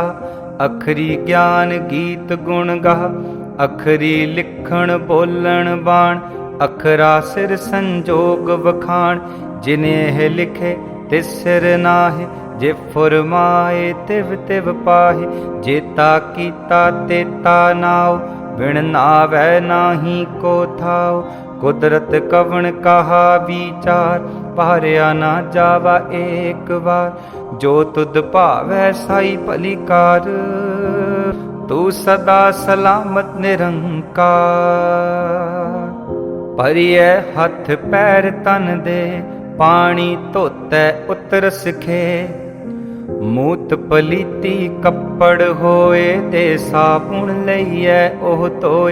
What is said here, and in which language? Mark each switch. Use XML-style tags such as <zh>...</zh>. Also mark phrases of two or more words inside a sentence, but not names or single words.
<pa>ਅਖਰੀ ਗਿਆਨੁ ਗੀਤ ਗੁਣ ਗਾਹ ਅਖਰੀ ਲਿਖਣੁ ਬੋਲਣੁ ਬਾਣਿ। ਅਖਰਾ ਸਿਰਿ ਸੰਜੋਗੁ ਵਖਾਣਿ ਜਿਨਿ ਏਹਿ ਲਿਖੇ ਤਿਸੁ ਸਿਰਿ ਨਾਹਿ। ਜਿਵ ਫੁਰਮਾਏ ਤਿਵ ਤਿਵ ਪਾਹਿ ਜੇਤਾ ਕੀਤਾ ਤੇਤਾ ਨਾਉ। ਵਿਣੁ ਨਾਵੈ ਨਾਹੀ ਕੋ ਥਾਉ ਕੁਦਰਤਿ ਕਵਣ ਕਹਾ ਵੀਚਾਰੁ ਵਾਰਿਆ ਨ ਜਾਵਾ ਏਕ ਵਾਰ। ਜੋ ਤੁਧੁ ਭਾਵੈ ਸਾਈ ਭਲੀ ਕਾਰ ਤੂ ਸਦਾ ਸਲਾਮਤਿ ਨਿਰੰਕਾਰ। ਭਰੀਐ ਹਥੁ ਪੈਰੁ ਤਨੁ ਦੇਹ ਪਾਣੀ ਧੋਤੈ ਉਤਰਸੁ ਖੇਹ। ਮੂਤ ਪਲੀਤੀ ਕਪੜੁ ਹੋਇ ਦੇ ਸਾਬੂਣੁ ਲਈਐ ਓਹੁ ਧੋਇ।</pa>